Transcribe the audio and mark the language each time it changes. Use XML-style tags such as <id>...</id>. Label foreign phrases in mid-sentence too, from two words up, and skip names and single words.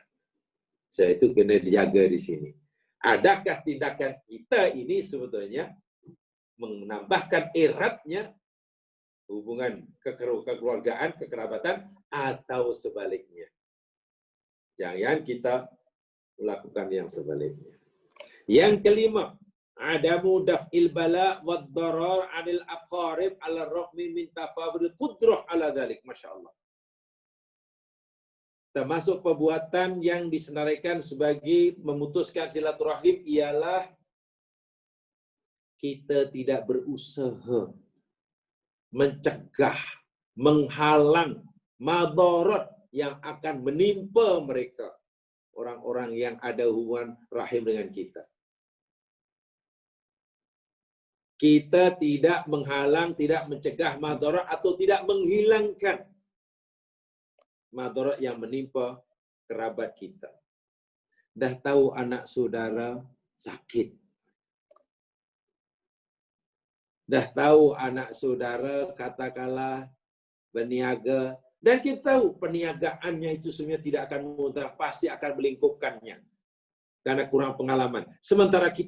<ms>Saya itu kena dijaga di sini. Adakah tindakan kita ini sebetulnya menambahkan eratnya hubungan kekeluargaan, kekerabatan, atau sebaliknya? Jangan kita melakukan yang sebaliknya. Yang kelima,</ms> <ar>عدم دفع البلاء والضرر عن الأقارب على رغم من تفاوت القدرة على ذلك.</ar> <ms>Masyaallah. Termasuk perbuatan yang disenaraikan sebagai memutuskan silaturahim ialah kita tidak berusaha mencegah, menghalang madarat yang akan menimpa mereka, orang-orang yang ada hubungan rahim dengan kita. Kita tidak menghalang, tidak mencegah madarat atau tidak menghilangkan madarat yang menimpa kerabat kita. Dah tahu anak saudara sakit. Dah tahu anak saudara katakanlah berniaga, dan kita tahu perniagaannya itu sebenarnya tidak akan mudah, pasti akan melingkupkannya karena kurang pengalaman.</ms>